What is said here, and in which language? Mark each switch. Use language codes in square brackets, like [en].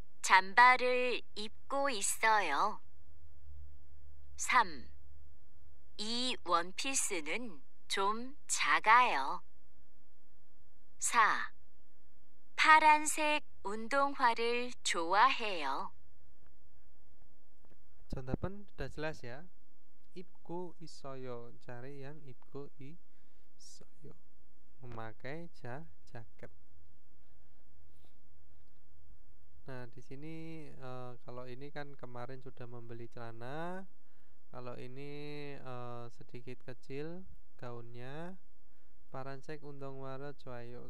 [ko] 잠바를 입고 있어요. 3. 이 원피스는 좀 작아요. 4. 파란색 운동화를 좋아해요. 정답은 [id] sudah jelas ya. [ko] 입고 있어요. [id] Cari yang [ko] 입고 있어요. [id] Memakai jaket. Nah, di sini kalau ini kan kemarin sudah membeli celana. Kalau ini sedikit kecil gaunnya. [ko] Paransek 운동화를 좋아해요.